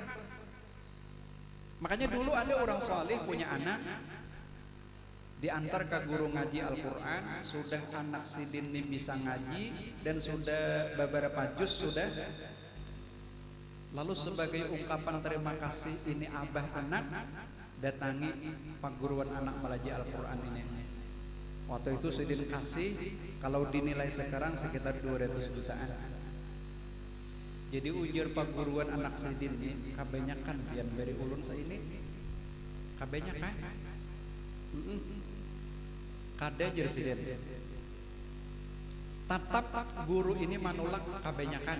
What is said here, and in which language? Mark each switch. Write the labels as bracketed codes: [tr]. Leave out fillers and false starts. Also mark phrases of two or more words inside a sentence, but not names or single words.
[id] Makanya dulu ada orang soleh punya anak, diantar ke guru ngaji Al-Quran, sudah anak sidin ini bisa ngaji dan sudah beberapa juz sudah. Lalu sebagai ungkapan terima kasih ini abah anak datangi perguruan anak belajar Al-Quran ini. Waktu itu sidin kasih, kalau dinilai sekarang sekitar 200 jutaan. Jadi ujar perguruan anak sidin ini kebanyakan yang dari ulun ini kebanyakan kada jadi sidin. Tetap guru ini menolak kebanyakan.